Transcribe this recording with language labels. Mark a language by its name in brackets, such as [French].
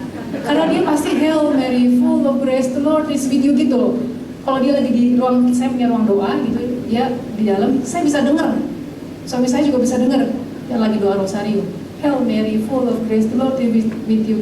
[Indonesian] Karena dia pasti [English] Hail Mary, full of grace, the Lord is with you [Indonesian] gitu loh. Kalau dia lagi di ruang, saya punya ruang doa gitu, dia di dalam, saya bisa dengar. Suami saya juga bisa dengar dia lagi doa rosario. [English] Hail Mary, full of grace, the Lord is with you.